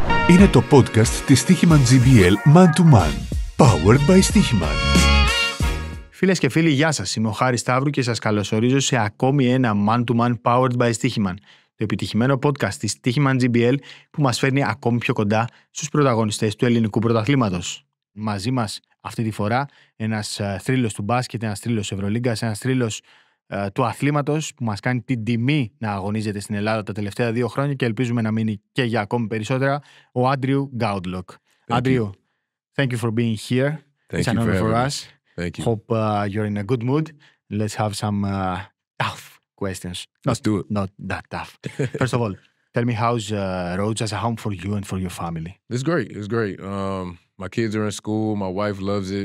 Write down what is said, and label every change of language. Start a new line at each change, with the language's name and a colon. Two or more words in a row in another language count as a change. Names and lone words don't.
Greek: Είναι το podcast της Stoiximan GBL Man to Man.
English: Powered by
Greek: Stoiximan. Φίλες και φίλοι, γεια σας. Είμαι ο Χάρης Σταύρου και σας καλωσορίζω σε ακόμη ένα Man to Man
English: Powered by
Greek: Stoiximan. Το επιτυχημένο podcast της Stoiximan GBL που μας φέρνει ακόμη πιο κοντά στους πρωταγωνιστές του ελληνικού πρωταθλήματος. Μαζί μας αυτή τη φορά ένας θρύλος του μπάσκετ, ένας θρύλος Ευρωλίγκας, ένας θρύλος του αθλήματος που μας κάνει την τιμή να αγωνίζεται στην Ελλάδα τα τελευταία 2 χρόνια και ελπίζουμε να μείνει και για ακόμη περισσότερα, ο Άντριου Γκάουντλοκ. Άντριου,
English: thank you for being here. It's an honor for us. Thank you. Hope you're in a good mood. Let's have some tough questions. Let's do it. Not that tough. First of all, tell me how's Rhodes as a home for you and for your family? It's great. It's great. My kids are in school. My wife loves it.